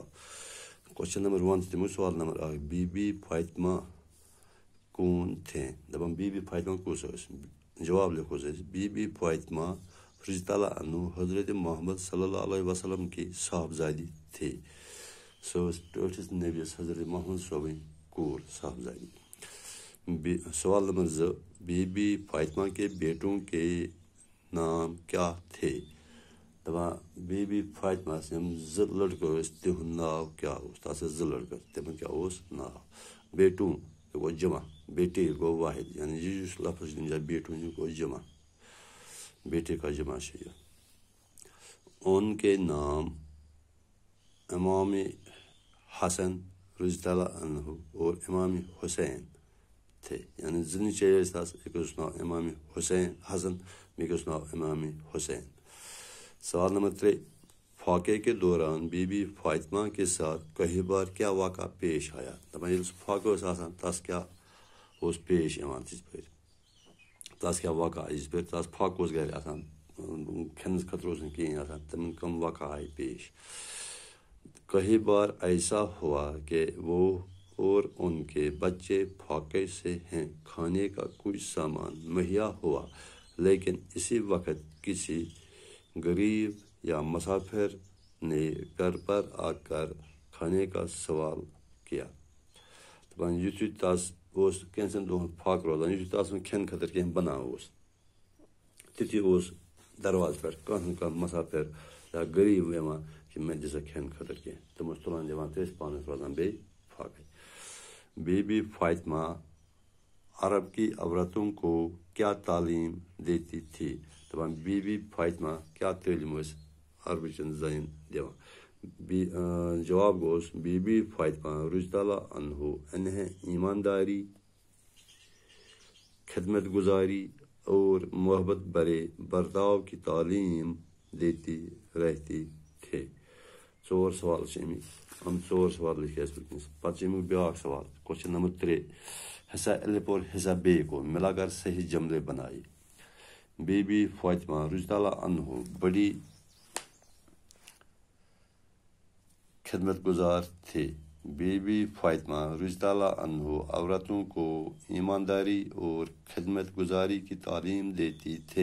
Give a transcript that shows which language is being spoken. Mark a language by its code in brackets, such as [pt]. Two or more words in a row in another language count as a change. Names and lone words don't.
[ur] کوشچن نمبر 1 [ks] تمیک سوال [ur] نمبر 1 بی بی فاطمہ کون تھے دپان بی بی فاطمہ کس جواب لکھو بی بی فاطمہ رضی اللہ عنہ حضرت محمد صلی اللہ علیہ وسلم کی صاحبزادی تھے. [ks] سو ٹھٹھس نبیس حضرت محمد صوبین کور صاحبزادی. [ur] سوال نمبر 2 بی بی فاطمہ کے بیٹوں کے نام کیا تھے. [ks] دپان بی بی فاطمہ یم زٕ لڑکہٕ ٲسۍ تِہُنٛد ناو کیٛاہ اوس. تَتھ ٲسۍ 2 لڑکہٕ تِمن کیٛاہ اوس ناو. بیٹوں یہ گوٚو جمع بیٹے گوٚو واحد یعنی یہ یُس لفظ چھُ تَمہِ جایہِ بیٹوں یہِ گوٚو جمع بیٹے کا جمع چھُ یہِ. [ur] ان کے نام امام حسن رضی اللہ عنہ اور امام حسین تھے [ks] یعنی 2 نیٚچوۍ ٲسۍ تس أکِس اوس ناو امام حسین حسن بیٚکِس اوس ناو امام حسین. [ur] سوال نمبر 3 فاقے کے دوران بی بی فاطمہ کے ساتھ کئی بار کیا واقعہ پیش آیا. [ks] دپان ییٚلہِ سُہ فاقہٕ اوس آسان تس کیٛاہ اوس پیش یِوان تِژھ پھِرِ تس کیٛاہ واقعہ آیہِ یِژھ پھِرِ تس فاقہٕ اوس گرِ آسان کھٮ۪نس خٲطرٕ اوس نہٕ کِہیٖنۍ آسان تِمن کم واقعہ آیہِ پیش. [ur] کئی بار ایسا ہوا کہ وہ اور ان کے بچے فاقے سے ہیں کھانے کا کچھ سامان مہیا ہوا لیکن اسی وقت کسی غریب یا مسافر نے گھر پر آ کر کھانے کا سوال کیا. [ks] دپان یُتھُے تس اوس کینٛژن دۄہن فاقہٕ روزان یُتھُے تس نہٕ کھٮ۪نہٕ خٲطرٕ کینٛہہ بنان اوس تِتھُے اوس دروازٕ پٮ۪ٹھ کانٛہہ نتہٕ کانٛہہ مسافر یا غریب یِوان کہ مےٚ دِ سا کھٮ۪نہٕ خٲطرٕ کینٛہہ تِم ٲسۍ تُلان دِوان تہٕ ٲسۍ پانس روزان بیٚیہِ فاقے. [ur] بی بی فاطمہ عرب کی عورتوں کو کیا تعلیم دیتی تھی. [ks] دپان بی بی فاطمہ کیا تعلیٖم ٲسۍ عربٕچن زنٮ۪ن دِوان. [ur] جواب گوٚوس بی بی فاطمہ رضی اللہ عنہ انہیں ایمانداری خدمت گزاری اور محبت بھرے برتاؤ کی تعلیم دیتی رہتی تھے. [ks] 4 سوال چھِ امیِکۍ 4 سوال لیکھِ اَسہِ وٕنکٮ۪نس. پتہٕ چھُ امیُک بیٛاکھ سوال [ur] کوسچن نمبر 3 حصہ الف اور حصہ بے کو ملا کر صحیح جملے بنائے. بی بی فاطمہ رضی اللہ عنہ بڑی خدمت گزار تھے. بی بی فاطمہ رضی اللہ عنہ عورتوں کو ایمانداری اور خدمت گزاری کی تعلیم دیتی تھے.